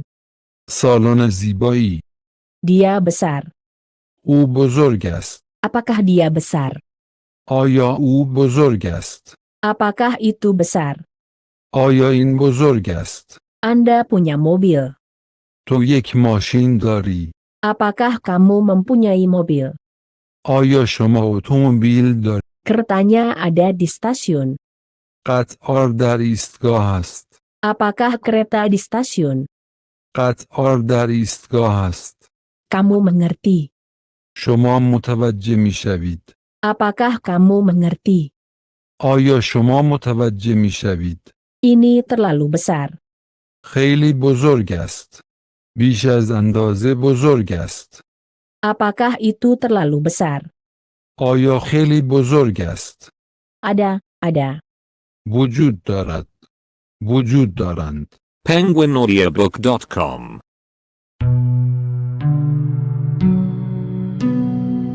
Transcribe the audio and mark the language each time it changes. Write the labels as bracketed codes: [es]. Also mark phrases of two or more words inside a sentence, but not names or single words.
[fa] سالن زیبایی. [id] Dia besar. [fa] او بزرگ است. [id] Apakah dia besar? [fa] آیا او بزرگ است؟ [id] Apakah itu besar? [fa] آیا این بزرگ است؟ [id] Anda punya mobil. [fa] تو یک ماشین داری. [id] Apakah kamu mempunyai mobil? [fa] آیا شما اتومبیل داری؟ [id] Keretanya ada di stasiun. [fa] قطار در ایستگاه است. [id] Apakah kereta di stasiun? [fa] قطار در ایستگاه است. [id] Kamu mengerti. [fa] شما متوجه می شوید. [id] Apakah kamu mengerti? [fa] آیا شما متوجه می شوید؟ [id] Ini terlalu besar. [fa] خیلی بزرگ است. بیش از اندازه بزرگ است. [id] Apakah itu terlalu besar? [fa] آیا خیلی بزرگ است؟ [id] Ada. [fa] وجود دارد. وجود دارند. penguinaudiobook.com